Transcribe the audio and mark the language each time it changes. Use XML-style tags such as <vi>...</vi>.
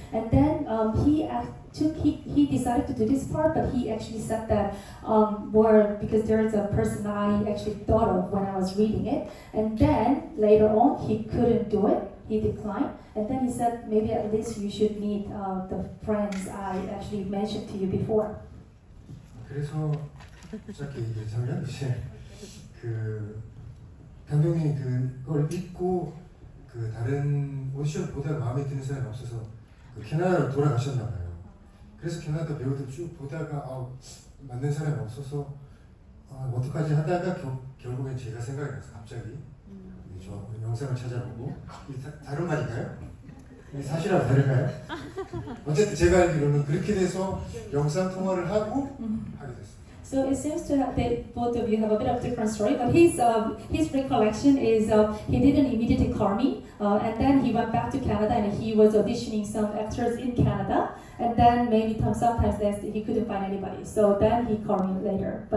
<en>And then he decided to do this part, but he actually said that because there is a person I actually thought of when I was reading it, and then later on he couldn't do it, he declined, and then he said maybe at least you should meet the friends I actually mentioned to you before.</en> <ko>그래서 짧게 얘기하자면 이제 감독님이 그걸 읽고 다른 오디션 보다가 마음에 드는 사람이 없어서 캐나다로 돌아가셨나 봐요. 그래서 캐나다 배우들 쭉 보다가 맞는 사람이 없어서 어떡하지 하다가 결국엔 제가 생각이 나서 갑자기 저 영상을 찾아보고 다른 말인가요? 사실하고 다른가요? 어쨌든 제가 알기로는 그렇게 돼서 영상 통화를 하고 하게 됐어요.</ko> <en>So it seems to have that both of you have a bit of different story, but his recollection is he didn't immediately call me, and then he went back to Canada and he was auditioning some actors in Canada, and then maybe sometimes he couldn't find anybody, so then he called me later.</en>